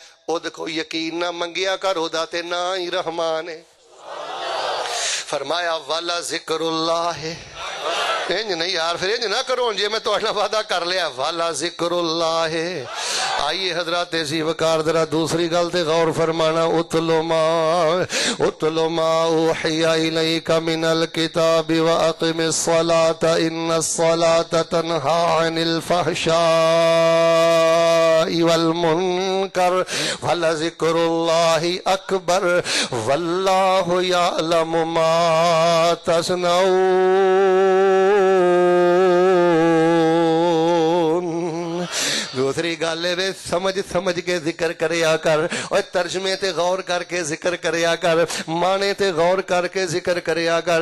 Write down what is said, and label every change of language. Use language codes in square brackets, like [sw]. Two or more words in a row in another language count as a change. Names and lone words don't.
[pa] اوہدے کوئی یقین نہ منگیا کر، اوہدا تے نہ ہی رحمان ہے. فرمایا [ar] ولذكر الله [pa] ہے. اینج نہیں یار، فیر اینج نہ کرو جے میں تہاڈے نال وعدہ کر لیا, [ar] ولذكر الله [pa] ہے. آئیے حضرت جی وقار ذرا دوسری گل تے غور فرمانا. [ar] اتل ما أوحي إليك من الكتاب وأقم الصلاة إن الصلاة تنهى عن الفحشاء والمنكر ولذكر الله أكبر والله يعلم ما تصنعون. [pa] دوسری گل ہے سمجھ سمجھ کے ذکر کریا کر، اور ترجمے تے غور کر کے ذکر کریا کر، معنے تے غور کر کے ذکر کریا کر.